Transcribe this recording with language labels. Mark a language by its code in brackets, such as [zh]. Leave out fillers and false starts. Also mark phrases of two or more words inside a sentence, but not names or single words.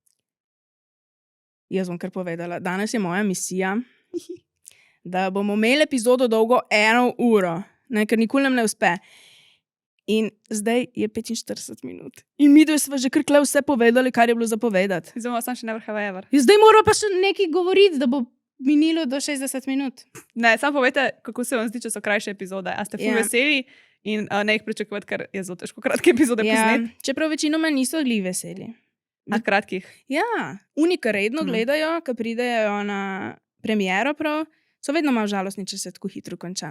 [sl] Jaz bom kar povedala. Danes je moja misija, da bomo imeli epizodo dolgo 1 uro, ne, ker nikoli nam ne uspe. In zdaj je 45 minut. In mi dve smo že kar kle vse povedali, kar je bilo zapovedati. Zdaj sem še [en] never have I ever. [sl] In zdaj moramo pa še nekaj govoriti, da bo minilo do 60 minut. Ne, samo povejte, kako se vam zdi, če so krajše epizode. A ste ful Ja. veseli in ne jih pričakovati, ker je zelo težko kratke epizode Ja, posneti. čeprav večinoma niso glih veseli. Na kratkih. Ja, unika redno gledajo, ko pridejo na premiero prav, so vedno malo žalostni, če se tako hitro konča.